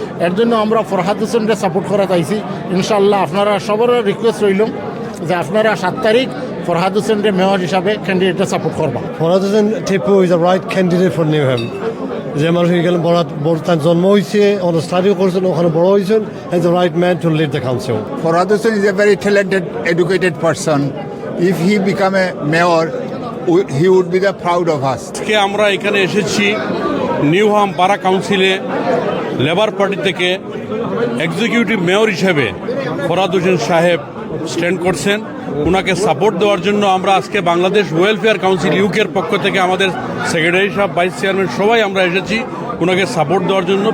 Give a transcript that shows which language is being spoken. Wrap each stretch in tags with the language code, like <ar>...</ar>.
<bn>এর জন্য আমরা ফরহাদ হোসেনকে সাপোর্ট করা চাইছি। ইনশাআল্লাহ আপনারা সবার রিকোয়েস্ট রইল যে আপনারা 7 তারিখ ফরহাদ হোসেনকে মেয়র হিসাবে ক্যান্ডিডেটে সাপোর্ট করবা।</bn> <en>Farhad Hussain Tipu is the right candidate for Newham.</en> <bn>যে মানুষ এখানে তার জন্ম হয়েছে, ওখানে স্টাডি করছেন, ওখানে বড় হয়েছেন,</bn> <en>is the right man to lead the council. Farhad Hussain is a very talented, educated person. If he become a mayor, he would be the proud of us.</en> <bn>আজকে আমরা এখানে এসেছি নিউহাম পাড়া কাউন্সিলে লেবার পার্টি থেকে executive mayor হিসেবে ফরহাদ হোসেন সাহেব stand করছেন। ওনাকে সাপোর্ট দেওয়ার জন্য আমরা আজকে বাংলাদেশ ওয়েলফেয়ার কাউন্সিল ইউকের পক্ষ থেকে আমাদের সেক্রেটারি সাহেব, ভাইস চেয়ারম্যান সবাই আমরা এসেছি ওনাকে সাপোর্ট দেওয়ার জন্য।</bn>